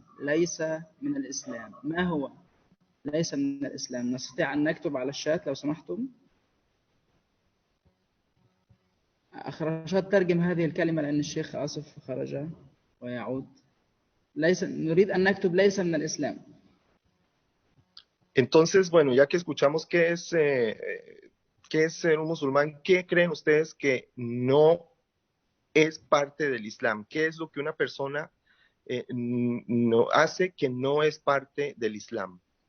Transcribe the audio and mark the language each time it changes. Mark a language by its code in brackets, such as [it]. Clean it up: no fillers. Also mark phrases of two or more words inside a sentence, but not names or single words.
[ar] ليس من الإسلام، ما هو ليس من الإسلام؟ نستطيع أن نكتب على الشات لو سمحتم؟ أخ رشاد ترجم هذه الكلمة، لأن الشيخ آصف خرج ويعود. نريد أن نكتب ليس من الإسلام. [es] Entonces, bueno, ya que escuchamos qué es ser un musulmán, ¿qué creen ustedes que no es parte del Islam? ¿Qué es lo que una persona no hace que no es parte del Islam?